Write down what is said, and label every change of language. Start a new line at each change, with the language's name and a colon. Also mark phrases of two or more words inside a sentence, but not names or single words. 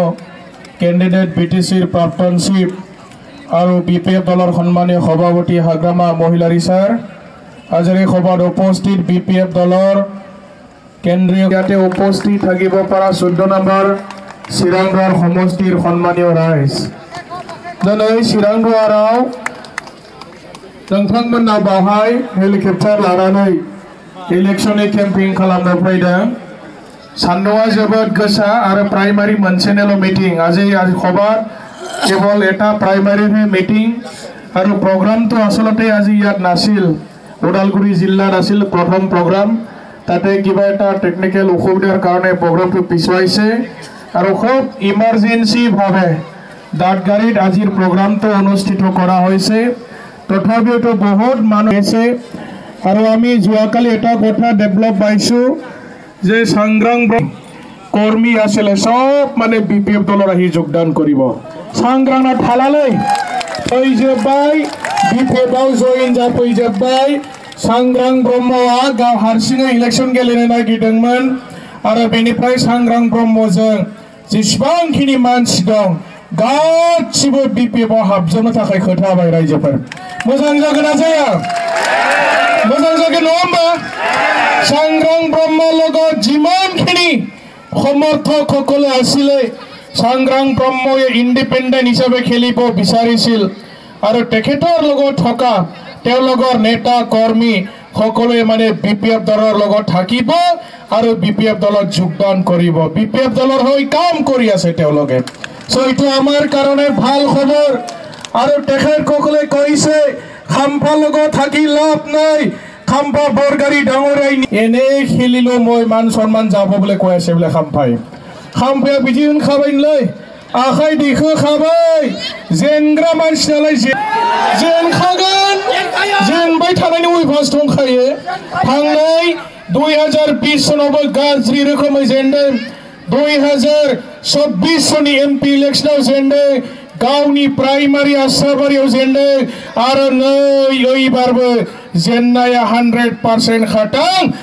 Assamese: কেণ্ডিডেট বিটিচিৰ প্ৰাক্তন চিফ আৰু বিপিএফ দলৰ সন্মানীয় সভাপতি হাগ্ৰামা মহিলাৰী ছাৰ আজিৰ এই সভাত উপস্থিত বিপিএফ দলৰ কেন্দ্ৰীয় ইয়াতে উপস্থিত থাকিব পৰা 14 নম্বৰ চিৰাংগড় সমষ্টিৰ সন্মানীয় ৰাইজ দিनै চিৰাংগড়াव
Bodo: नोंथांमोनना बावहाय हेलिकप्टार लानानै इलेक्शननि केम्पिं खालामनो फैदों सान्दुङा जोबोद गोसा आरो प्राइमारि मोनसेनिल' मिटिं
Assamese: আজি সভাত केवल এটা प्राइमारि मिटिं আৰু প্ৰগ্ৰামটো আসলতে আজি ইয়াত নাছিল ওদালগুৰি জিলাত আছিল প্ৰথম প্ৰগ্ৰাম তাতে কিবা এটা টেকনিক্যাল অসুবিধাৰ কাৰণে প্ৰগ্ৰামটো পিছুৱাইছে আৰু খুব ইমাৰ্জেন্সি ভাৱে দাঁতগাড়ীত আজিৰ প্ৰগ্ৰামটো অনুষ্ঠিত কৰা হৈছে তথাপিও বহুত মানুহ আছে আৰু আমি যোৱাকালি এটা কথা ডেভেলপ পাইছো যে সংগ্ৰাম কৰ্মী আছিল সব মানে বিপিএফ দলৰ আহি যোগদান কৰিব
Bodo: সংগ্ৰামনা থালালৈ फैजोब्बाय बिफेबाव जयेन जाफैजोब्बाय सांग्रां ब्रह्मआ गाव हारसिङै इलेक्शन गेलेनो नागिरदोंमोन आरो बेनिफ्राय सांग्रां ब्रह्मजों जेसेबांखिनि मानसि दं गासिबो बिपिएफआव हाबजोबनो थाखाय खोथा होबाय रायजोफोर मोजां जागोन ना जाया मोजां जागोन नङा होमबा सांग्रां ब्रह्म
Assamese: লগত যিমানখিনি সমৰ্থক সকলে আছিলে সংগ্ৰাম ব্ৰহ্মই ইন্ডিপেন্ডেন্ট হিচাপে খেলিব বিচাৰিছিল আৰু তেখেতৰ লগত থকা তেওঁলোকৰ নেতা কৰ্মী সকলোৱে মানে বিপিএফ দলৰ লগত থাকিব আৰু বিপিএফ দলত যোগদান কৰিব বিপিএফ দলৰ হৈ কাম কৰি আছে তেওঁলোকে সো এইটো আমাৰ কাৰণে ভাল খবৰ আৰু তেখেতসকলে কৈছে খাম্পা লগত থাকি লাভ নাই খাম্পা বৰগাড়ী ডাঙৰাই এনে খেলিলো মই মান সন্মান যাব বুলি কৈ আছে বোলে খাম্পাই
Bodo: खाम्फाया बिदि होनखाबायलै आखाइ दैखो खाबाय जेनग्रा मानसियालाय जेनखागोन जेनबाय थानायनि उइभास दंखायो थांनाय 2020 सनावबो गाज्रि रोखोमै जेनदों 2024 सननि एमपि इलेक्शनाव जेनदों गावनि प्राइमारि आसाबारियाव जेनदों आरो नै ओइबारबो जेननाया 100% खाथां